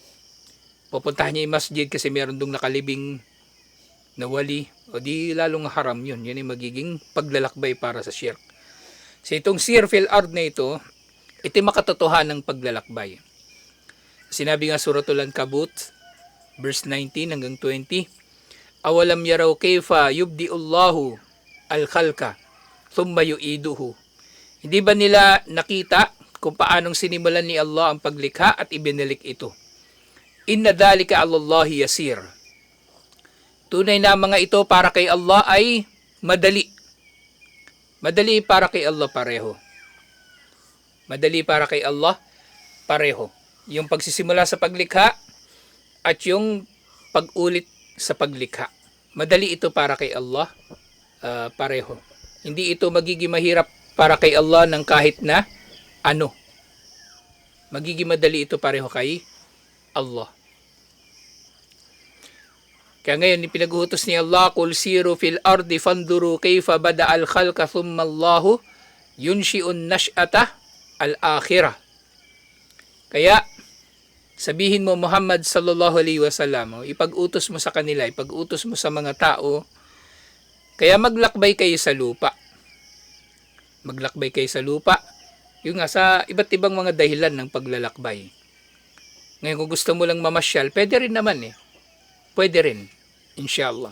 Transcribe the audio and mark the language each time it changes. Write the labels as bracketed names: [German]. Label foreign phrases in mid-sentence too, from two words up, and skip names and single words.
[Filipino] Pupuntahan niya yung masjid kasi meron dong nakalibing na wali, o di lalong haram yun. Yun yung magiging paglalakbay para sa shirk. So itong [Arabic] سير في الأرض [Filipino] na ito makatotohanan ng paglalakbay. Sinabi nga Suratul Ankabut, verse 19 hanggang 20, [Arabic] أولم يروا كيف يبدئ الله الخلق ثم يعيده. [Filipino] Hindi ba nila nakita kung paanong sinimulan ni Allah ang paglikha at ibinalik ito? [Arabic] إن ذلك على الله يسير. [Filipino] Tunay na mga ito para kay Allah ay madali. Madali para kay Allah pareho. Madali para kay Allah pareho. Yung pagsisimula sa paglikha at yung pag-ulit sa paglikha. Madali ito para kay Allah, pareho. Hindi ito magiging mahirap para kay Allah ng kahit na ano. Magiging madali ito pareho kay Allah. Kaya ngayon, pinag-utos ni Allah, [Arabic] "قل سيروا في الأرض فانظروا كيف بدأ الخلق ثم الله ينشئ النشأة الآخرة." [Filipino] Kaya, sabihin mo Muhammad [Arabic] صلى الله عليه وسلم, [Filipino] ipag-utos mo sa kanila, ipag-utos mo sa mga tao, kaya maglakbay kayo sa lupa. Maglakbay kayo sa lupa. Yung nga sa iba't ibang mga dahilan ng paglalakbay. Ngayon kung gusto mo lang mamasyal, pwede rin naman eh. Pwede rin. Inshallah.